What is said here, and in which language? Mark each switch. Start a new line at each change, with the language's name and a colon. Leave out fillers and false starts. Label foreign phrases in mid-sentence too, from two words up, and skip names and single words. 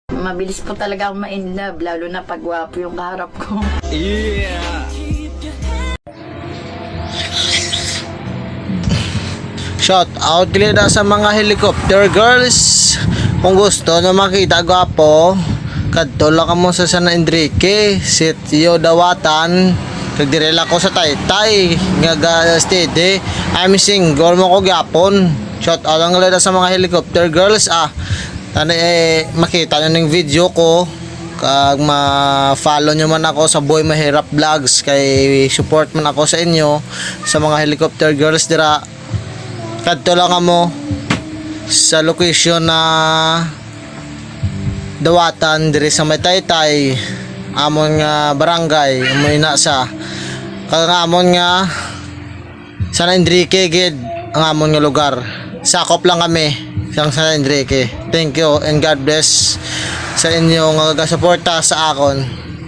Filipino: mabilis po talaga akong ma-inlove, lalo na pag gwapo yung kaharap ko.
English: Shout out
Hiligaynon: nila sa mga
English: helicopter girls.
Filipino: Kung gusto na makita gwapo,
Hiligaynon: kadto lang kamo sa San Enrique, Sitio Dawatan. Nagdirela ko sa Taytay, nga steady.
English: I'm single
Hiligaynon: mo ko gyapon.
English: Shout out
Hiligaynon: lang nila sa mga
English: helicopter girls.
Hiligaynon: Tani makita nyo ng video ko. Kag ma-follow nyo man ako sa Boy Mahirap Vlogs, kay support man ako sa inyo sa mga
English: helicopter girls
Hiligaynon: dira. Kadto lang kamo sa location na Dawatan diri sa may Taytay, amon nga barangay, amon ina sa kag amon nga San Enrique gid ang amon nga lugar. Sakop lang kami sa San Enrique.
English: Thank you and God bless
Hiligaynon: sa inyo nga gasuporta sa akon.